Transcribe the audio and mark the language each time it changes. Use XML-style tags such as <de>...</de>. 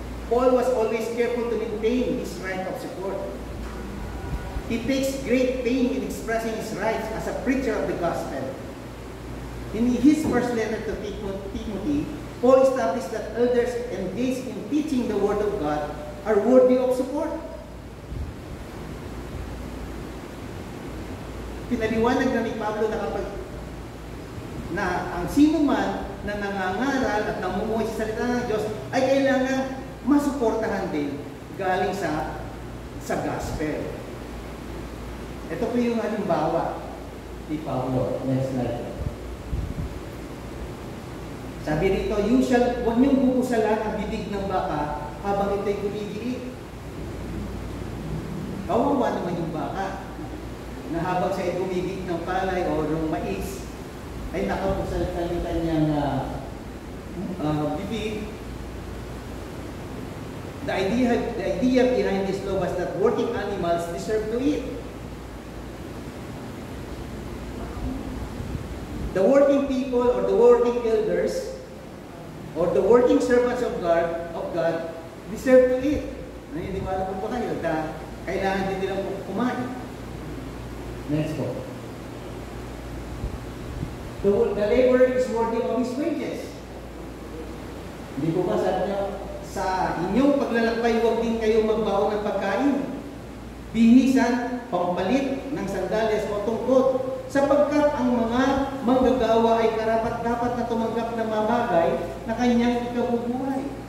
<en>Paul was always careful to maintain his right of support. He takes great pain in expressing his rights as a preacher of the gospel. In his first letter to Timothy, Paul established that elders engaged in teaching the Word of God are worthy of support.</en> <tl>pinaliwanag na ni Pablo na ang sino man na nangangaral at namumuhay sa salita ng Diyos ay kailangan masuportahan din galing sa gospel. Ito po yung halimbawa ni Pablo.</tl> <en>Next slide.</en> <tl>Sabi rito, huwag niyong bukusalan ang bibig ng baka habang ito'y gumigiit. Kawawa naman yung baka na habang siya gumigiit ng palay o ng mais, ay nakapusaltan yung kanyang bibig.</tl> <en>The idea behind this law was that working animals deserve to eat. The working people or the working elders or the working servants of God deserve to eat.</en> <tl>Naniniwala po ba kayo na kailangan din nilang kumain? Next po.</tl> <en>The laborer is worthy of his wages.</en> <tl>Hindi po ba sabi niyo, sa inyong paglalakbay, huwag din kayo magbaon ng pagkain, bihisan, pampalit ng sandales o tungkot, sapagkat ang mga manggagawa ay karapat-dapat na tumanggap ng mga bagay na kanyang ikabubuhay.</tl>